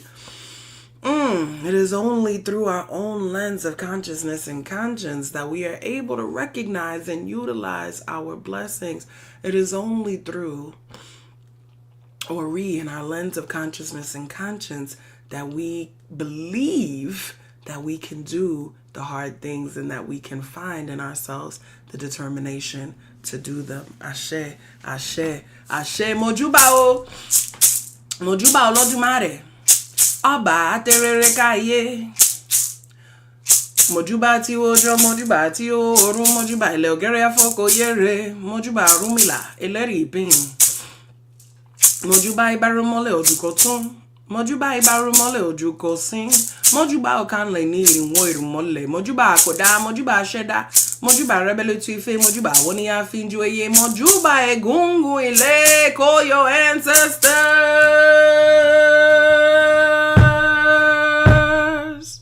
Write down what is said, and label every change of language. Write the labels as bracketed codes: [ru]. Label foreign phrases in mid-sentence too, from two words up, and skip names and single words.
[en] It is only through our own lens of consciousness and conscience that we are able to recognize and utilize our blessings. It is only through Ori and our lens of consciousness and conscience that we believe that we can do the hard things and that we can find in ourselves the determination to do them. [yo] Ashe, ashe, ashe. Mojubao, mojubao lodumare. Aba terere kaye. Mojuba ti ojo, mojuba ti oru, mojuba ile ogere afoko yere, mojuba rumila eleri ipin. Mojuba ibarumole ojukotun, mojuba ibarumole ojukosin, mojuba okanle ni irinwo irumole, mojuba akoda, mojuba sheda, mojuba rebele tu ife, mojuba woni afinju eye, mojuba egungun ile koyo ancestors.